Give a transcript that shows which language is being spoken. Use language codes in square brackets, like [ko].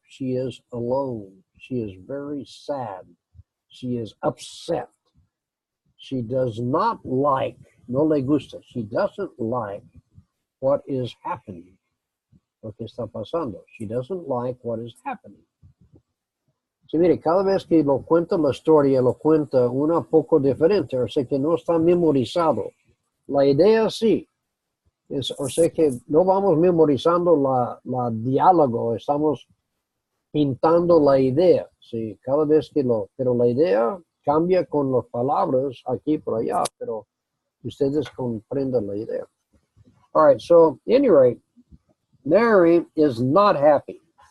[en] She is alone. She is very sad. She is upset. She does not like, [es] no le gusta, [en] she doesn't like what is happening. [es] Lo que está pasando. [en] She doesn't like what is happening. [es] Sí, mire, cada vez que lo cuenta la historia, lo cuenta una poco diferente, o sea que no está memorizado. La idea sí. O sea que no vamos memorizando la diálogo, estamos pintando la idea, ¿sí? Cada vez que pero la idea cambia con las palabras aquí por allá, pero ustedes comprenden la idea. [en] All right, so at any rate, Mary is not happy.